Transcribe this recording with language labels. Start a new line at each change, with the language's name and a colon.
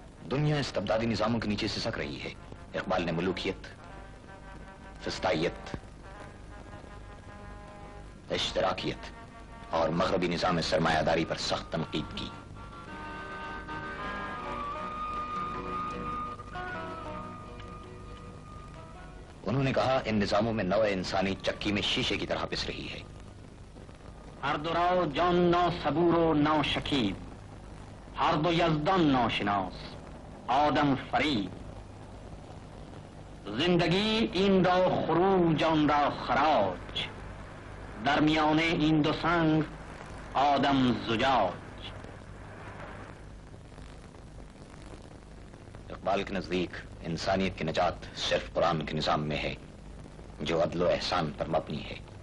Urdu: دنیا استبدادی نظاموں کے نیچے سسک رہی ہے۔ اقبال نے ملوکیت، فسطائیت، اشتراکیت اور مغربی نظام سرمایہ داری پر سخت تنقید کی۔ انہوں نے کہا ان نظاموں میں نوع انسانی چکی میں شیشے کی طرح پس رہی ہے۔
Persian: ہر دو راو جان نو صبور و نو شکیب، ہر دو یزدان نو شناس، آدم فریب، زندگی این را خروج آن را خراج، درمیان این دو سنگ آدم زجاج۔
Urdu: اقبال کے نزدیک انسانیت کی نجات صرف قرآن کے نظام میں ہے جو عدل و احسان پر مبنی ہے۔